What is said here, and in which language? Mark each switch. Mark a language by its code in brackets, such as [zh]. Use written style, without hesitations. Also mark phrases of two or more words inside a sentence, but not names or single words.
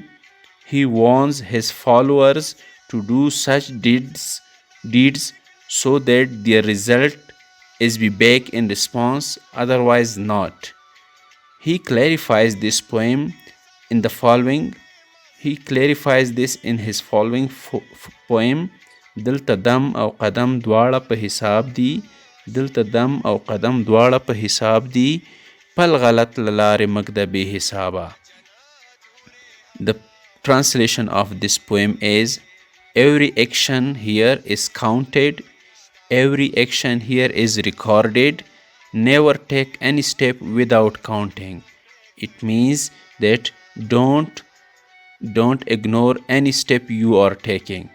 [en] He warns his followers to do such deeds so that their result is be back in response, otherwise not. He clarifies this poem in the following. He clarifies this in his following poem. [ps] دلته دم او قدم دواړه په حساب دي، دلته دم او قدم دواړه په حساب دي، پل غلط للارې مږده بې حسابه. [en] The translation of this poem is, every action here is counted, every action here is recorded, never take any step without counting. It means that don't ignore any step you are taking.